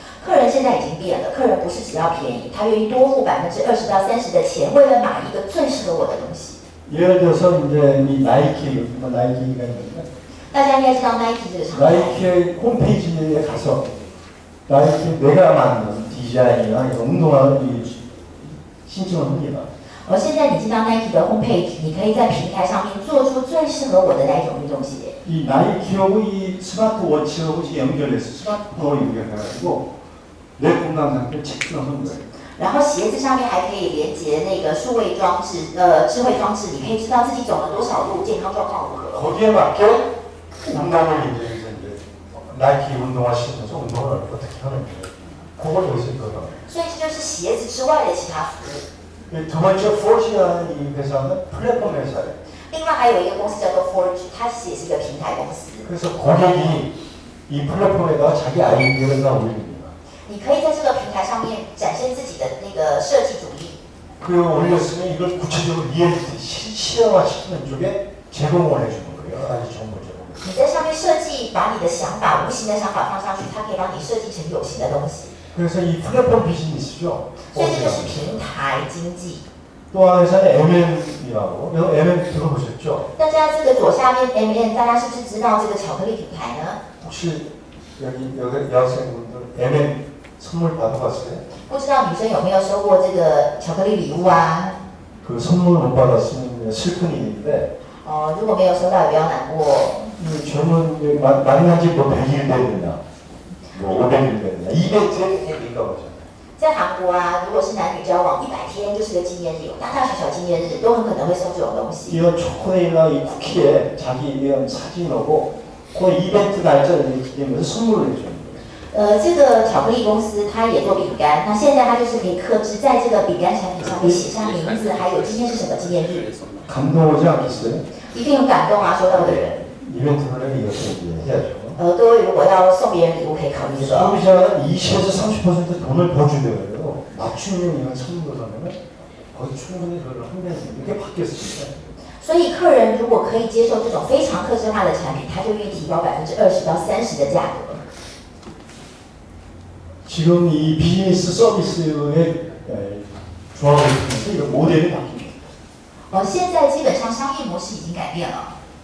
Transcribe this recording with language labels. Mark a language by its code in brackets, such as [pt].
[zh] 客人现在已经变了，客人不是只要便宜，他愿意多付20%到30%的钱，为了买一个最适合我的东西。 [ko] 예를 들어서 이제 이 나이키, 나이키가 있는데 [zh] 大家应该知道 Nike 这个厂牌。 [ko] 나이키의 홈페이지에 가서 나이키 내가 만든 디자인이나 이런 운동화를 신청을 합니다. [zh] 现在你进到 Nike 的 homepage， 你可以在平台上面做出最适合我的那一种运动鞋。 [ko] 이 나이키하고 이 스마트워치하고 연결해서 스마트폰으로 연결해가지고 내 건강 상태를 체크하는 거예요. [zh] 然后鞋子上面还可以连接那个数位装置，智慧装置，你可以知道自己走了多少路，健康状况如何。 [ko] 거기에 맞게 운동을 이제 나이키 운동화 신어서 운동을 어떻게 하는 거예요. 그걸 여기서 있거든요. [zh] 所以这就是鞋子之外的其他服务。 [ko] 두 번째 4G라는 이 회사는 플랫폼 회사예요. [zh] 另外还有一个公司叫做 Forge， 它其实也是一个平台公司。 [ko] 그래서 고객이 이 플랫폼에다가 자기 아이디어를 다 올립니다. [zh] 你可以在这个平台上面展现自己的那个设计主意。 [ko] 그리고 올렸으면 이걸 구체적으로 실현화시키는 쪽에 제공을 해주는 거예요. 여러 가지 정보 제공. [zh] 你在上面设计，把你的想法、无形的想法放上去，它可以帮你设计成有形的东西。 [ko] 그래서 이 플랫폼 비즈니스죠. [zh] 所以这就是平台经济。 [ko] 또 하나 회사는 MM이라고. MM 들어보셨죠? [zh] 大家这个左下面 MM， 大家是不是知道这个巧克力品牌呢？ [ko] 혹시 여기 여학생분들 MM 선물 받아봤어요? [zh] 不知道女生有没有收过这个巧克力礼物啊？ [ko] 그 선물 못 받았으면 슬픈 일인데 [zh] 如果没有收到也不要难过。 [ko] 이 젊은 만난 지 뭐 100일 됐느냐 뭐 500일 됐느냐 200일인가 보죠. [zh] 在韩国啊，如果是男女交往100天就是个纪念日，有大大小小纪念日都很可能会送这种东西。 [ko] 이런 초콜릿이나 이 쿠키에 자기 이런 사진하고 그 이벤트 날짜를 기념해서 선물을 해주는 거예요. [zh] 这个巧克力公司它也做饼干，那现在它就是可以克制在这个饼干产品上面写上名字，还有今天是什么纪念日。 [ko] 감동하지 않겠어요? [zh] 一定很感动啊，收到的人。 [ko] 이벤트를 이렇게 해야죠. [zh] 各位如果要送别人礼物，可以考虑这个。 [ko] 소비자는 20에서 30% 돈을 더 주더라고요. 맞춤형 이런 선물을 하면 거의 충분히 그걸 한다는 이렇게 바뀌었습니다. [zh] 所以客人如果可以接受这种非常客制化的产品，他就愿意提高20%到30%的价格。 [ko] 지금 이 비즈니스 서비스의 조합을 통해서 이런 모델이 바뀝니다. [zh] 现在基本上商业模式已经改变了。